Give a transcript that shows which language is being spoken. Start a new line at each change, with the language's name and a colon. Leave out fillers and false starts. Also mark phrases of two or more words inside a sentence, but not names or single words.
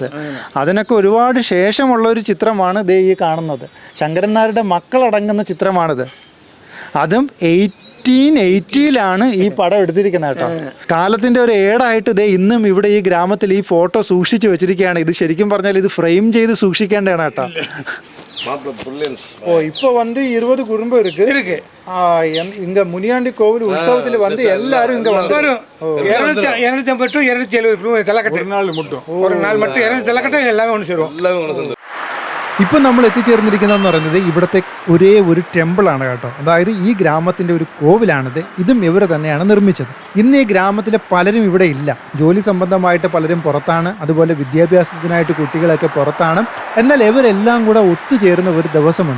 Malayalam: അതിനൊക്കെ ഒരുപാട് ശേഷമുള്ള ഒരു ചിത്രമാണ് ദേ ഈ കാണുന്നത്. ശങ്കരൻ നായരുടെ മക്കളടങ്ങുന്ന ചിത്രമാണിത്. അതും 1880 ഈ പടം എടുത്തിരിക്കുന്നത് കേട്ടോ. കാലത്തിന്റെ ഒരു ഏടായിട്ട് ഇതേ ഇന്നും ഇവിടെ ഈ ഗ്രാമത്തിൽ ഈ ഫോട്ടോ സൂക്ഷിച്ചു വെച്ചിരിക്കുകയാണ്. ഇത് ശരിക്കും പറഞ്ഞാൽ ഇത് ഫ്രെയിം ചെയ്ത് സൂക്ഷിക്കേണ്ടതാണ് കേട്ടോ.
Tamil: ஓ, இப்போ வந்து 20 குடும்பம் இருக்கு. இங்க முனியாண்டி கோவில் உற்சவத்துல வந்து எல்லாரும் இங்க வந்து 250 to 270 தலைக்கட்டு ஒரு நாள் மட்டும் 200 தலைக்கட்டு எல்லாமே ஒன்று சேருவோம்.
Malayalam: ഇപ്പം നമ്മൾ എത്തിച്ചേർന്നിരിക്കുന്നതെന്ന് പറയുന്നത് ഇവിടുത്തെ ഒരേ ഒരു ടെമ്പിളാണ് കേട്ടോ. അതായത് ഈ ഗ്രാമത്തിൻ്റെ ഒരു കോവിലാണിത്. ഇതും ഇവർ തന്നെയാണ് നിർമ്മിച്ചത്. ഇന്ന് ഈ ഗ്രാമത്തിലെ പലരും ഇവിടെ ഇല്ല. ജോലി സംബന്ധമായിട്ട് പലരും പുറത്താണ്, അതുപോലെ വിദ്യാഭ്യാസത്തിനായിട്ട് കുട്ടികളൊക്കെ പുറത്താണ്. എന്നാൽ ഇവരെല്ലാം കൂടെ ഒത്തുചേരുന്ന ഒരു ദിവസമുണ്ട്.